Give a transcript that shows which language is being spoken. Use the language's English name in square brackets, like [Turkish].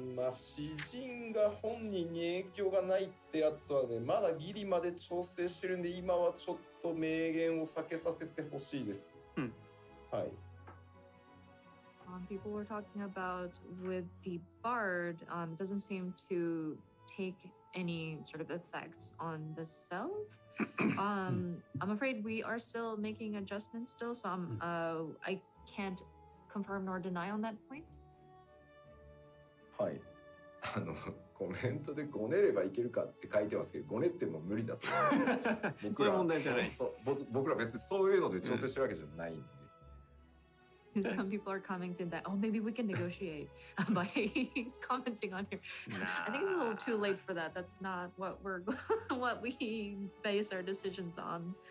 [Japanese] 詩人が本人に影響がないってやつはね、まだギリまで調整してるんで、今はちょっと明言を避けさせてほしいです。はい。 [English] People were talking about with the bard, doesn't seem to take any sort of effects on the self. I'm afraid we are still making adjustments still, so I can't confirm nor deny on that point. [Japanese] はい。コメントでごねればいけるかって書いてますけど、ごねっても無理だと思います。そういう問題じゃない。僕ら別にそういうので調整してるわけじゃないんで。 [English] Some people are commenting that, oh, maybe we can negotiate by commenting on here. I think it's a little too late for that. That's not what what we base our decisions on.